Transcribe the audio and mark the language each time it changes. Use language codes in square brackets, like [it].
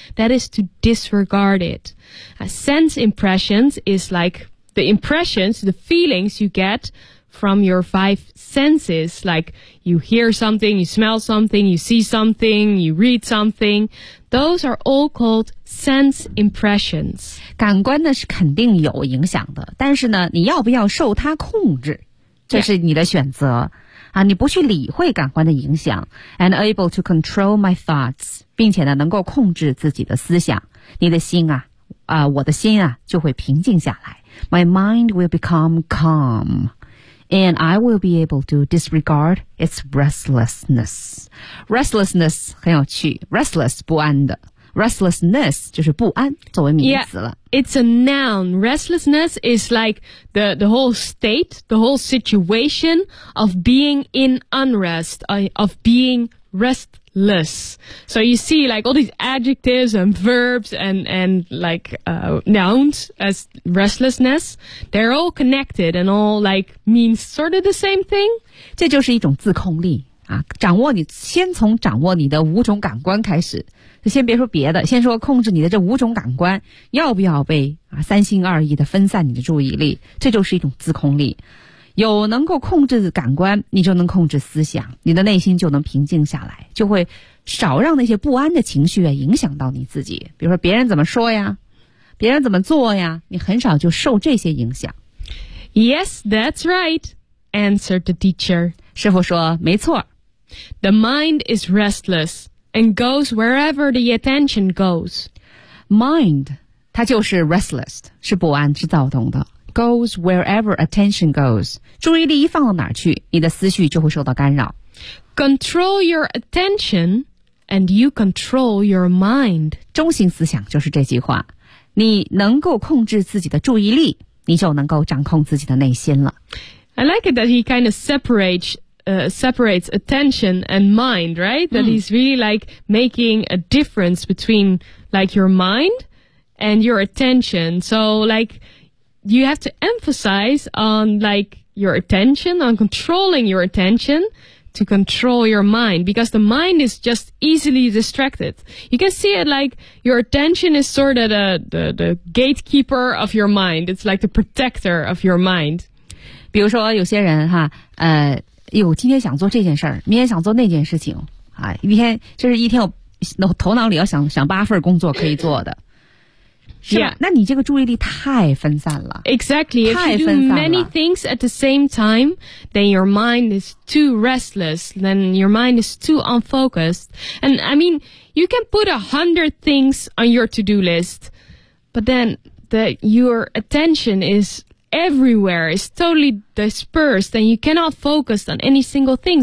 [en] That is to disregard it. Sense impressions is like the impressions, the feelings you get from your five senses, like you hear something, you smell something, you see something, you read something. Those are all called sense impressions. [zh] 感官呢是肯定有影响的，但是呢，你要不要受它控制，这是你的选择、 [en] yeah. [zh] 啊！你不去理会感官的影响 ， [en] and able to control my thoughts， [zh] 并且呢，能够控制自己的思想，你的心啊，我的心啊，就会平静下来。 [en] My mind will become calm. And I will be able to disregard its restlessness. [zh] Restlessness 很有趣 Restless 不安的 Restlessness 就是不安作为名词了 [en] yeah, It's a noun. Restlessness is like the whole state, the whole situation of being in unrest, of being restless. So you see like all these adjectives and verbs and like nouns as restlessness, they're all connected and all like means sort of the same thing. [zh] 这就是一种自控力啊，掌握你先从掌握你的五种感官开始，先别说别的，先说控制你的这五种感官，要不要被啊三心二意的分散你的注意力，这就是一种自控力。有能够控制感官，你就能控制思想，你的内心就能平静下来，就会少让那些不安的情绪影响到你自己。比如说别人怎么说呀，别人怎么做呀，你很少就受这些影响。 [en] Yes, that's right, answered the teacher. [zh] 师父说，没错。 [en] The mind is restless and goes wherever the attention goes. [zh] Mind, 它就是 restless, 是不安，是躁动的。 [en] Goes wherever attention goes. [zh] 注意力一放到哪儿去，你的思绪就会受到干扰。 Control your attention, and you control your mind. 中心思想就是这句话。你能够控制自己的注意力，你就能够掌控自己的内心了。 [en] I like it that he kind of separates attention and mind, right? That he's really like making a difference between like your mind and your attention. So like... You have to emphasize on like your attention, on controlling your attention to control your mind because the mind is just easily distracted. You can see it like your attention is sort of the gatekeeper of your mind. It's like the protector of your mind. [zh] 比如说有些人哈，今天想做这件事儿，明天想做那件事情啊，一天就是一天有头脑里要想八份工作可以做的。 [en] Yeah. [zh] 那你这个注意力太分散了。 [en] Exactly. If you do many things at the same time, then your mind is too restless, then your mind is too unfocused. And I mean, you can put 100 things on your to-do list, but then your attention is everywhere, is totally dispersed, and you cannot focus on any single thing.